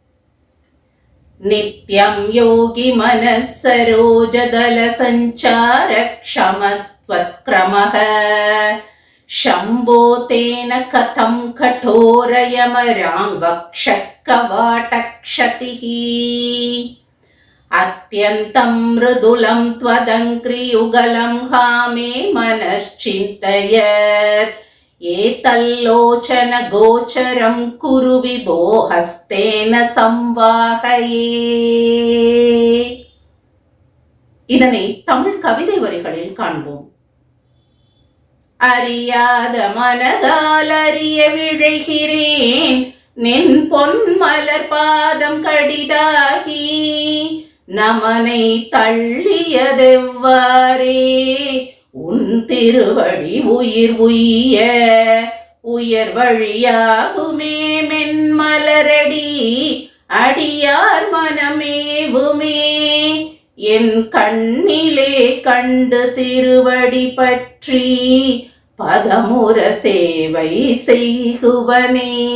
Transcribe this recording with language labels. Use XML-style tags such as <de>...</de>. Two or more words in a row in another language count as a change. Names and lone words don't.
<sa>नित्यं योगि मनसरोजदल सञ्चार क्षमस्त्वत्क्रमः शम्भो तेन कथं कठोरयमराङ्गक्षकवाटक्षतिः अत्यन्तं मृदुलं त्वदङ्क्रियुगलं हामे मनश्चिन्तयत् एतल्लोचन गोचरं कुरु विभो हस्तेन संवाहये.</sa> <ta>இதனை தமிழ் கவிதை வரிகளில் காண்போம். அறியாத மனதால் அறிய விழைகிறேன் நின் பொன் மலர் பாதம் கடிதாகி நமனை தள்ளியதெவ்வாறே உன் திருவடி உயிர் உய்ய உயர் வழியாகுமே மென்மலரடி அடியார் மனமேவுமே என் கண்ணிலே கண்டு திருவடி பற்றி பதமுற சேவை செய்குவனே.</ta>